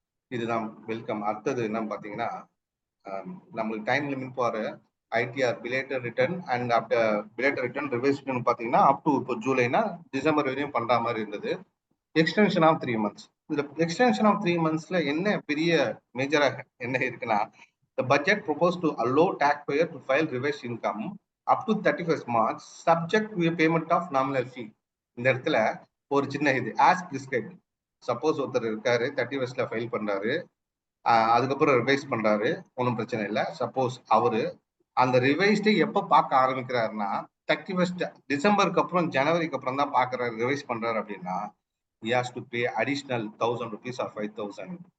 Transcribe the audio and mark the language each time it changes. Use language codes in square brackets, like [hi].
[ta] இதுதான் வெல்கம். அடுத்தது என்னன்னு பார்த்தீங்கன்னா நம்மளுக்கு time limit for ITR belated return and after belated return ரிவைஸ்ட்னு பார்த்தீங்கன்னா அப் டு இப்போ ஜூலைனா டிசம்பர் வரையும் பண்ற மாதிரி இருந்தது. [en] Extension of 3 months. [ta] இந்த எக்ஸ்டென்ஷன் ஆஃப் 3 monthsல என்ன பெரிய மேஜராக என்ன இருக்குன்னா [en] the budget proposed to allow taxpayer to file revised income up to 31st March subject to a payment of nominal fee. [ta] இந்த இடத்துல ஒரு சின்ன இது [en] as prescribed. [ta] சப்போஸ் ஒருத்தர் இருக்காரு 31st ஃபைல் பண்றாரு, அதுக்கப்புறம் ரிவைஸ் பண்றாரு, ஒன்றும் பிரச்சனை இல்லை. சப்போஸ் அவரு அந்த ரிவைஸ்டு எப்போ பார்க்க ஆரம்பிக்கிறாருன்னா 31st டிசம்பருக்கு அப்புறம் ஜனவரிக்கு அப்புறம் தான் பார்க்கறாரு, ரிவைஸ் பண்றாரு அப்படின்னா [en] he has to pay additional 1000 rupees or 5000.